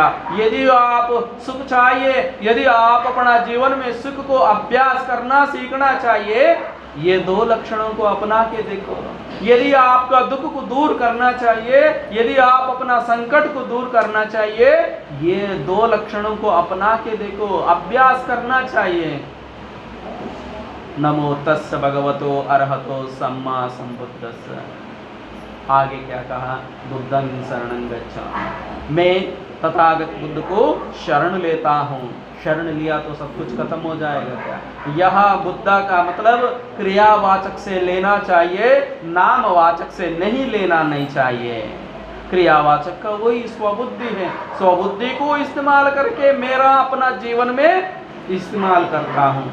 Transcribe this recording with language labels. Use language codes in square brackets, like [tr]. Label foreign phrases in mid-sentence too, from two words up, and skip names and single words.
[hi] यदि आप सुख चाहिए, यदि आप अपना जीवन में सुख को अभ्यास करना सीखना चाहिए, ये 2 लक्षणों को अपना के देखो। यदि आपका दुख को दूर करना चाहिए, यदि आप अपना संकट को दूर करना चाहिए, ये 2 लक्षणों को अपना के देखो, अभ्यास करना चाहिए। [pi] नमो तस्स भगवतो अरहतो सम्मा संबुद्धस्स। [hi] आगे क्या कहा? [pi] बुद्धं शरणं गच्छामि। [hi] मैं तथागत बुद्ध को शरण लेता हूँ। शरण लिया तो सब कुछ खत्म हो जाएगा क्या? यह बुद्धा का मतलब क्रियावाचक से लेना चाहिए, नामवाचक से नहीं लेना नहीं चाहिए। क्रियावाचक का वही स्वबुद्धि है। स्वबुद्धि को इस्तेमाल करके मेरा अपना जीवन में इस्तेमाल करता हूँ।